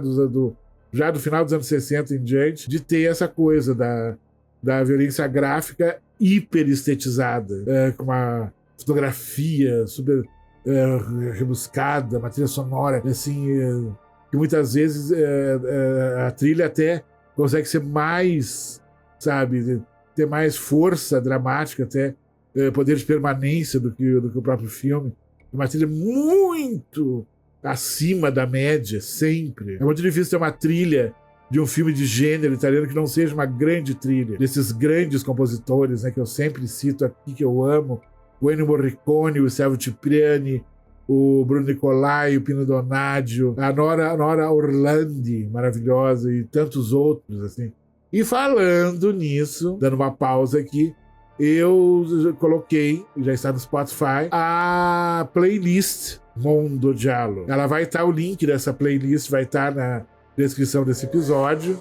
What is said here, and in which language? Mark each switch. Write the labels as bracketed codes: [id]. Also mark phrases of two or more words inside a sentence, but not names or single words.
[pt] já do final dos anos 60 em diante, de ter essa coisa da violência gráfica hiper estetizada, com uma fotografia super rebuscada, uma trilha sonora, assim, que muitas vezes a trilha até consegue ser mais, sabe, ter mais força dramática, até poder de permanência do que o próprio filme. Uma trilha muito acima da média, sempre. É muito difícil ter uma trilha de um filme de gênero italiano que não seja uma grande trilha desses grandes compositores, né, que eu sempre cito aqui, que eu amo: o Ennio Morricone, o Sergio Cipriani, o Bruno Nicolai, o Pino Donaggio, a Nora Orlandi, maravilhosa, e tantos outros, assim. E falando nisso, dando uma pausa aqui, eu coloquei, já está no Spotify, a playlist Mondo Giallo. Ela vai estar, o link dessa playlist vai estar na descrição desse episódio.